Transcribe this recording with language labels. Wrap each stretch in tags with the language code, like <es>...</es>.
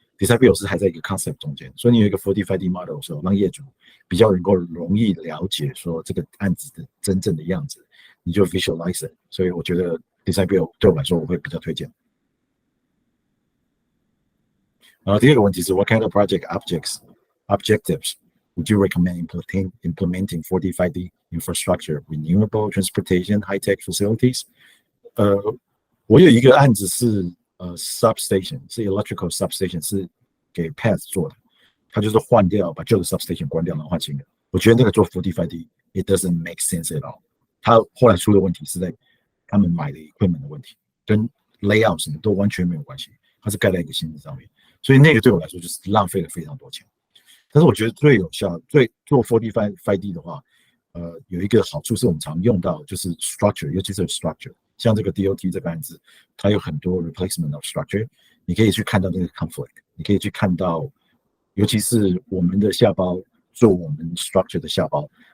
<zh>design build 是还在一个 concept 中间，所以你有一个 4D、5D model 的时候，让业主比较能够容易了解说这个案子的真正的样子，你就 visualize it。所以我觉得 design build 对我来说，我会比较推荐。第二个问题是</zh> <en>What kind of project objectives would you recommend implementing 4D-5D infrastructure, renewable transportation, high-tech facilities?</en> <zh>我有一个案子是substation， 是 electrical substation， 是给 PATH 做的，他就是换掉，把旧的 substation 关掉，然后换新的。我觉得那个做 4D-5D</zh> <en>it doesn't make sense at all。</en> <zh>他后来出的问题是在他们买的 equipment 的问题，跟 layout 什么都完全没有关系，它是盖在一个新的上面。所以那个对我来说就是浪费了非常多钱，但是我觉得最有效、做 4D-5D 的话，有一个好处是我们常用到，就是 structure， 尤其是 structure， 像这个 DOT 这个案子，它有很多 replacement of structure， 你可以去看到那个 conflict， 你可以去看到，尤其是我们的下包做我们 structure 的下包，</zh>